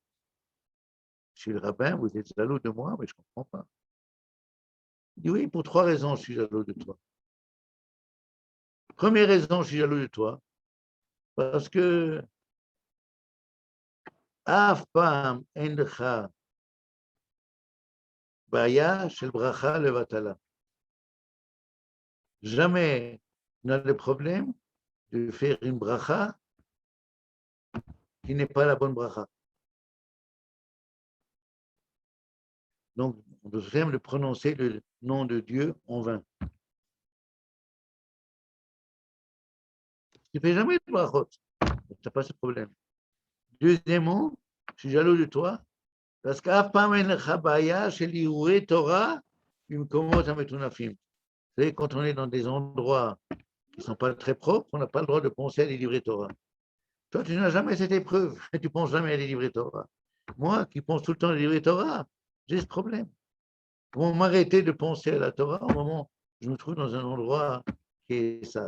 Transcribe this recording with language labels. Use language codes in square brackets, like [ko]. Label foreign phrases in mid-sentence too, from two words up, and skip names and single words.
[fr] Je suis le rabbin, vous êtes jaloux de moi, mais je ne comprends pas. Il dit, oui, pour trois raisons, je suis jaloux de toi. Première raison, je suis jaloux de toi, parce que [he] אף פעם אין לך בעיה של ברכה לבטלה. [fr] Jamais on a le problème de faire une bracha qui n'est pas la bonne bracha. Donc, on doit même de prononcer le nom de Dieu en vain. Tu ne fais jamais de brachot, tu n'as pas ce problème. Deuxièmement, je suis jaloux de toi, parce qu' [he] אף פעם אין לך בעיה של הרהורי תורה במקומות המטונפים. [fr] Vous savez, quand on est dans des endroits qui ne sont pas très propres, on n'a pas le droit de penser à des livrets Torah. Toi, tu n'as jamais cette épreuve, tu ne penses jamais à des livrets Torah. Moi, qui pense tout le temps à des livrets Torah, j'ai ce problème. Comment m'arrêter de penser à la Torah au moment où je me trouve dans un endroit qui est sale?